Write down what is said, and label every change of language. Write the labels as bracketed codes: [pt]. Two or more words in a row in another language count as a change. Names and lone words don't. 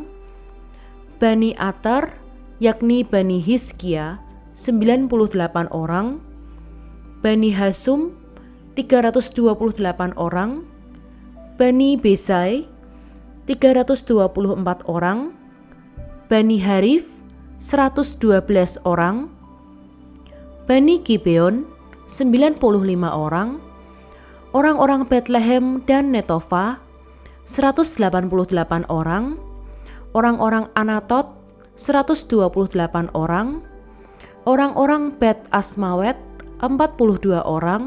[id] Bani Atar, yakni Bani Hizkia 98 orang. Bani Hasum 328 orang. Bani Besai 324 orang. Bani Harif 112 orang. Bani Gibeon 95 orang. Orang-orang Betlehem dan Netofa 188 orang. Orang-orang Anatot 128 orang. Orang-orang Bet Asmawet 42 orang.